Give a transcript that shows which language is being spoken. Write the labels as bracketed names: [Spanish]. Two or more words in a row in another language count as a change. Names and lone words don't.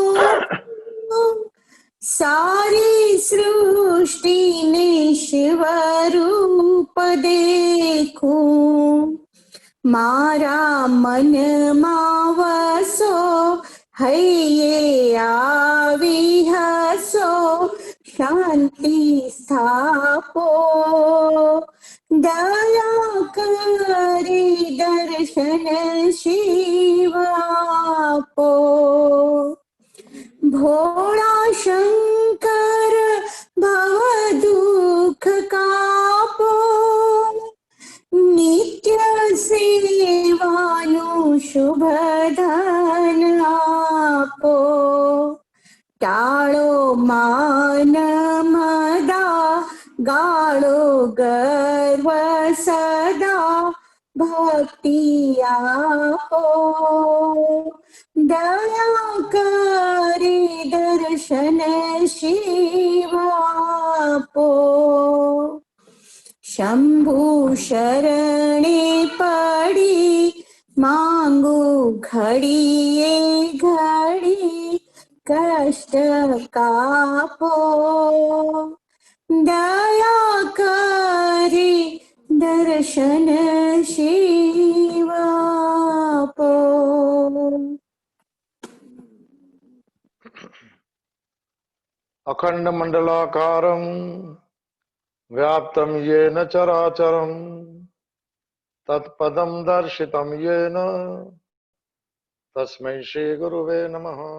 [Gujarati] સારી સૃષ્ટિ ને શિવ રૂપ દેખું મારા મન માં વસો હૈયે આવી હસો શાંતિ સ્થાપો દયા કરી દર્શન શિવ આપો ભોળા શંકર ભવ દુખ કાપો નિત્ય સેવાનું શુભ ધન આપો ટાળો માન મદા ગાળો ગર્વ સદા ભક્તિ આપો દયા કરી દર્શન શિવ આપો શંભુ શરણે પડી માંગું ઘડીએ ઘડી કષ્ટ કાપો દયા કરી દર્શન શિવ આપો। [Sanskrit] अखंड मंडलाकारं व्याप्तं येन चराचरं तत्पदं दर्शितं येन तस्मै श्री गुरुवे नमः।